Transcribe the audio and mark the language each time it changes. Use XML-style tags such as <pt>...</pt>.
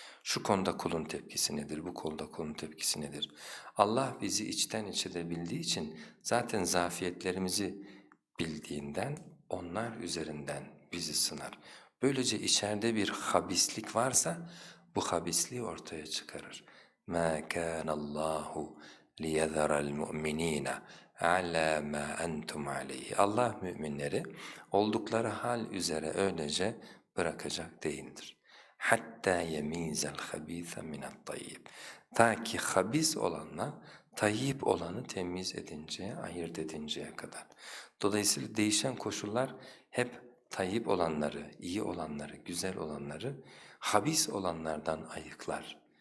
<tr>Şu konuda kulun tepkisi nedir, bu konuda kulun tepkisi nedir? Allah bizi içten içe de bildiği için zaten zafiyetlerimizi bildiğinden onlar üzerinden bizi sınar. Böylece içeride bir habislik varsa bu habisliği ortaya çıkarır.</tr> <ar>مَا كَانَ اللّٰهُ لِيَذَرَ الْمُؤْمِنِينَ عَلَى مَا أَنْتُمْ عَلَيْهِ</ar> <tr>Allah müminleri oldukları hal üzere öylece bırakacak değildir.</tr> <ar>Hatta yemizel habîse minet-tayyib.</ar> <tr>Ta ki habis olanla tayyib olanı temiz edinceye, ayırt edinceye kadar. Dolayısıyla değişen koşullar hep tayyib olanları, iyi olanları, güzel olanları habis olanlardan ayıklar.</tr>